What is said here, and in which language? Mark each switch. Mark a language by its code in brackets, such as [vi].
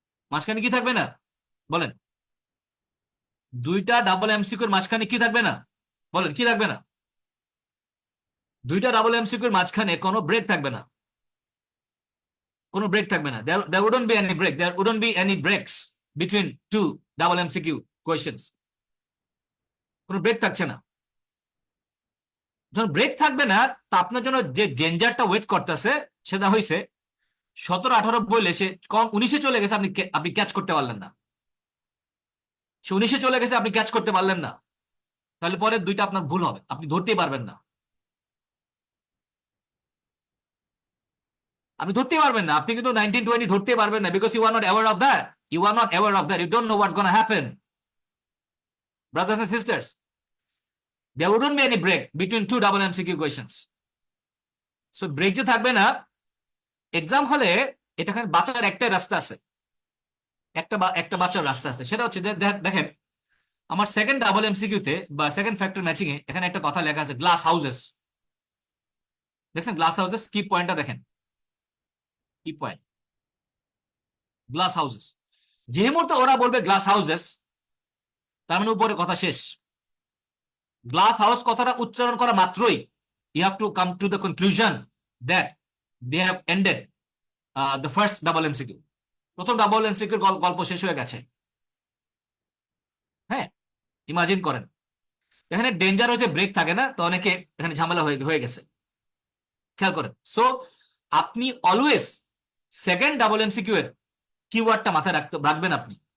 [bn] মাঝখানে কি থাকবে না বলেন? 2টা ডাবল এমসিকিউর মাঝখানে কি থাকবে না বলেন? কি থাকবে না? 2টা ডাবল এমসিকিউর মাঝখানে কোনো ব্রেক থাকবে না, কোনো ব্রেক থাকবে না। [en] there wouldn't be any break, there wouldn't be any breaks between 2 double MCQ questions. [bn] কোনো ব্রেক থাকছে না। যখন ব্রেক থাকবে না, তা আপনার জন্য যে ডেঞ্জারটা ওয়েট করতেছে সেটা হয়েছে 17, 18 বলে সে 19-এ চলে গেছে, আপনি ক্যাচ করতে পারলেন না। সে 19-এ চলে গেছে, আপনি ক্যাচ করতে পারলেন না। তাহলে পরে দুইটা আপনার ভুল হবে, আপনি ধরতেই পারবেন না। আপনি ধরতেই পারবেন না, [en] আপনি কিন্তু 1920 ধরতেই পারবেন না, because you are not aware of that, you are not aware of that, you don't know what's gonna happen. Brothers and sisters, there wouldn't be any break between two double MCQ questions. [bn] So break যে থাকবে না exam হলে, এটা বাঁচার একটাই রাস্তা আছে, একটা বাঁচার রাস্তা আছে, সেটা হচ্ছে যে দেখেন আমার সেকেন্ড ডাবল এমসিকিউ তে বা সেকেন্ড ফ্যাক্টর ম্যাচিং এ এখানে একটা কথা লেখা আছে গ্লাস হাউসেস। দেখছেন গ্লাস হাউসেস, কি পয়েন্টটা দেখেন, কি পয়েন্ট, গ্লাস হাউসেস। যে মুহূর্তে ওরা বলবে গ্লাস হাউসেস, তার মানে উপরে কথা শেষ। গ্লাস হাউস কথাটা উচ্চারণ করা মাত্রই [en] you have to come to the conclusion that they have ended the first double MCQ, [bn] প্রথম ডাবল এমসিকিউর গল্প শেষ হয়ে গেছে। হ্যাঁ, ইমাজিন করেন, এখানে ডেঞ্জার হচ্ছে ব্রেক থাকে না, তো অনেকে এখানে ঝামেলা হয়ে গেছে, খেয়াল করেন। সো আপনি অলওয়েজ সেকেন্ড ডাবল এমসিকিউ এর কিওয়ার্ডটা মাথায় রাখবেন আপনি।